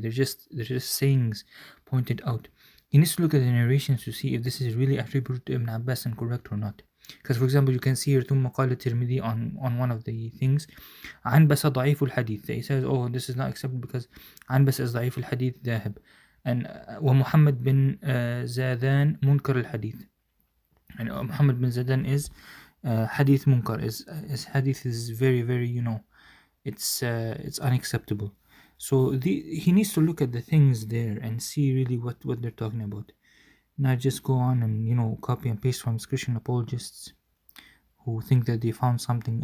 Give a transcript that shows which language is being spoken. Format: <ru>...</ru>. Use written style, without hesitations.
<en>They're just sayings pointed out. He needs to look at the narrations to see if this is really attributed to Ibn Abbas and correct or not. Because, for example, you can see here</en> <ar>ثم قال الترمذي</ar> <en>on one of the things</en> <ar>عنبس ضعيف الحديث.</ar> <en>He says, oh, this is not accepted because عنبس is</en> <ar>ضعيف الحديث ذاهب. And ومحمد بن زادان منكر الحديث.</ar> <en>And Muhammad bin Zadan is hadith munkar. Is hadith is very, very, it's unacceptable. So he needs to look at the things there and see really what they're talking about. Not just go on and copy and paste from Christian apologists who think that they found something.</en>